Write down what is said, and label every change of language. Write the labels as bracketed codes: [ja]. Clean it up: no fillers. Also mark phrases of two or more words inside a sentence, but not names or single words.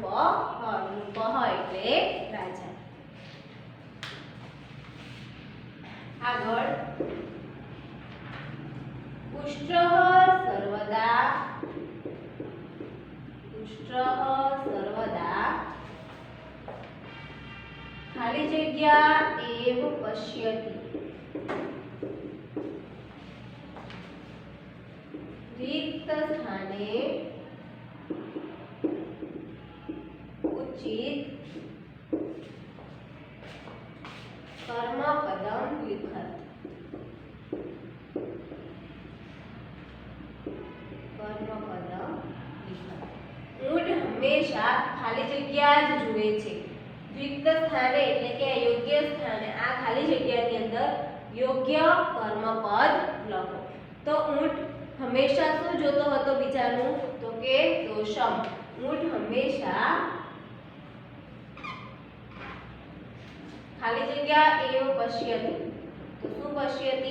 [gu] નૃપઃ એટલે રાજા। આગળ, [sa] उष्ट्रः सर्वदा [gu] ખાલી જગ્યા [sa] एव पश्यति रिक्त स्थाने उचित कर्मपदम लिखत। [gu] ઊંટ હંમેશા ખાલી જગ્યા જ જુએ છે। [sa] रिक्त स्थाने [gu] એટલે કે યોગ્ય સ્થાને, આ ખાલી જગ્યાની અંદર યોગ્ય કર્મપદ લખો। તો ઊંટ હંમેશા શું જોતો હતો બીજાનું? તો કે દોષમ। ઊંટ હંમેશા ખાલી જગ્યા [sa] एव पश्यति, [gu] તો શું પશ્યતિ?